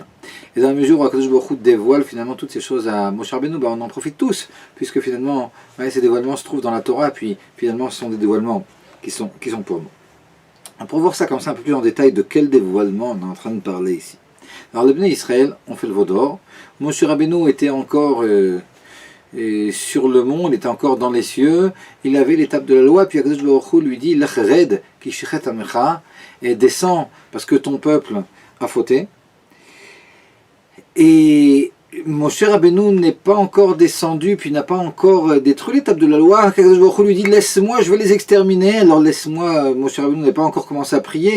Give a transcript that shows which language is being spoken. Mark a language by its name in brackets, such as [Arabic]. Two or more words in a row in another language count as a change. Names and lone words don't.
[French] Et dans la mesure où [Hebrew] הקדוש ברוך הוא [French] dévoile finalement toutes ces choses à Moshe Rabbeinu, on en profite tous, puisque finalement ces dévoilements se trouvent dans la Torah, puis finalement ce sont des dévoilements qui sont pour nous. Alors, pour voir ça comme ça un peu plus en détail, de quel dévoilement on est en train de parler ici. Alors les Bnei Israël ont fait le veau d'or. Moshe Rabbeinu était encore sur le mont, il était encore dans les cieux, il avait l'étape de la loi, puis [Hebrew] הקדוש ברוך הוא [French] lui dit [Hebrew] לך רד כי שחת עמך, [French] et descends parce que ton peuple a fauté. Et Moshe Rabbeinu n'est pas encore descendu, puis n'a pas encore détruit l'étape de la loi. [Hebrew] הקדוש ברוך הוא [French] lui dit laisse-moi, je vais les exterminer. Alors laisse-moi, Moshe Rabbeinu n'a pas encore commencé à prier.